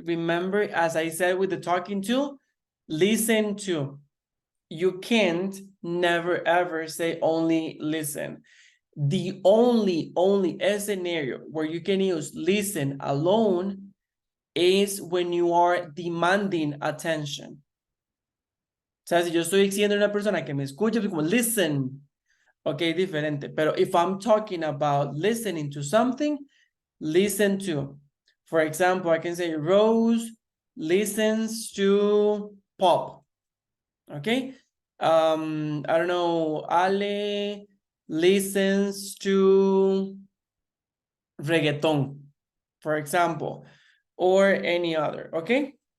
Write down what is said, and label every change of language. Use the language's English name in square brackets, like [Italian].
[English] Remember, as I said with the talking to, listen to. You can't never ever say only listen. The only scenario where you can use listen alone is when you are demanding attention. [Spanish] O sea, si yo estoy diciendo a una persona que me escuche, pues como listen, okay, diferente. [English] Pero if I'm talking about listening to something, listen to. For example, I can say Rose listens to pop. Okay. I don't know, Ale listens to reggaeton, for example, or any other. Okay.